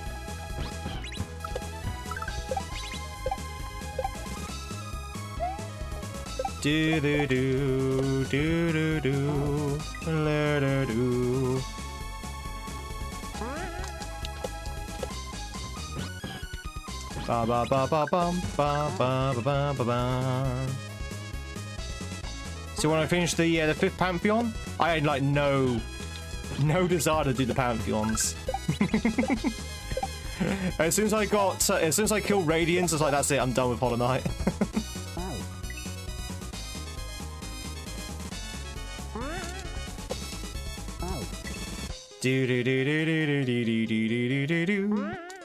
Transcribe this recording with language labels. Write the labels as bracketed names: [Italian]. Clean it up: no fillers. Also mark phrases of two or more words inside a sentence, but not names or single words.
[English] Do do do do do do do do do. Ba ba ba ba bum ba ba ba ba ba ba. So when I finish the 5th Pantheon, I had like no desire to do the Pantheons. as soon as I killed Radiance, I was like, that's it, I'm done with Hollow Knight. Do do do do do do do do do do do.